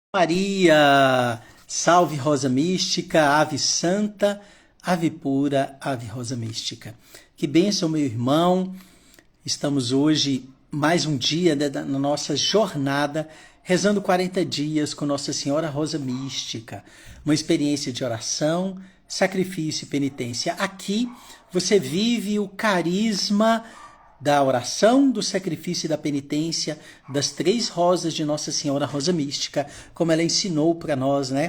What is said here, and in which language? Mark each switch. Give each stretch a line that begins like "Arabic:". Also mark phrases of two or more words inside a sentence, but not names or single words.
Portuguese: Maria, salve Rosa Mística, Ave Santa, Ave Pura, Ave Rosa Mística. Que bênção, meu irmão. Estamos hoje, mais um dia na nossa jornada, rezando 40 dias com Nossa Senhora Rosa Mística. Uma experiência de oração, sacrifício e penitência. Aqui você vive o carisma da oração, do sacrifício e da penitência das três rosas de Nossa Senhora Rosa Mística, como ela ensinou para nós, né?